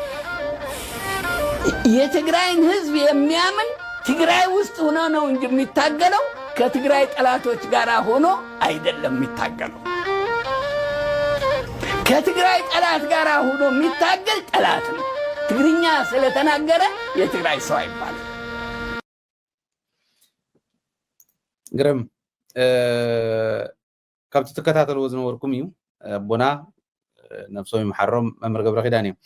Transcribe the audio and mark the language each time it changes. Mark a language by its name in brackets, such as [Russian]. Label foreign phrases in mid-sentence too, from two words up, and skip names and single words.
[Amharic] የትግራይን ህዝብ የሚያምን ትግራይ ውስጥ ሆኖ ነው እንጂ የሚታገለው ከትግራይ ጠላቶች ጋር ሆኖ አይደለም የሚታገለው። ከትግራይ ጠላት ጋር ሆኖ የሚታገል ጠላት ነው። ትግርኛ ስለተናገረ የትግራይ ሰው አይባልም። [Tigrinya] ግረም ካብቲ ተከታተልዎ ዝነበርኩም እዩ ቦና ነፍሶም ይመሐሮም መምህር ገብረ ኪዳን እዩ።